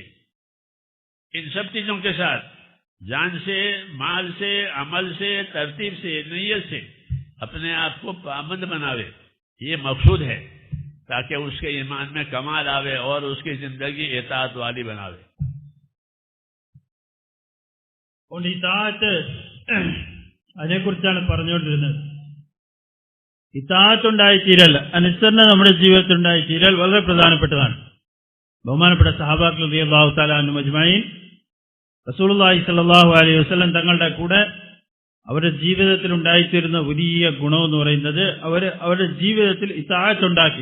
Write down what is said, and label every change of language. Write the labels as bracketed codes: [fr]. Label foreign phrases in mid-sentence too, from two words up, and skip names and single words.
[ur] ان سب چیزوں کے ساتھ جان سے، مال سے، عمل سے، ترتیب سے، نیت سے اپنے آپ کو پابند بناوے. یہ مقصود ہے تاکہ اس کے ایمان میں کمال آوے اور اس کی زندگی اطاعت والی بناوے. [ml] ഇതാഅത്ത് അതിനെക്കുറിച്ചാണ് പറഞ്ഞുകൊണ്ടിരുന്നത്. ഇതാഅത്ത് ഉണ്ടായിത്തീരൽ, അനുസരണ നമ്മുടെ ജീവിതത്തിൽ ഉണ്ടായിത്തീരൽ വളരെ പ്രധാനപ്പെട്ടതാണ്. ബഹുമാനപ്പെട്ട സഹാബാക്കൾ [ar] رضي الله تعالى عنهم أجمعين [ml] റസൂലുള്ളാഹി [ar] صلى الله عليه وسلم [ml] തങ്ങളുടെ കൂടെ അവരുടെ ജീവിതത്തിൽ ഉണ്ടായിത്തീരുന്ന വലിയ ഗുണമെന്ന് പറയുന്നത് അവരുടെ ജീവിതത്തിൽ ഇതാഅത്ത് ഉണ്ടാക്കി.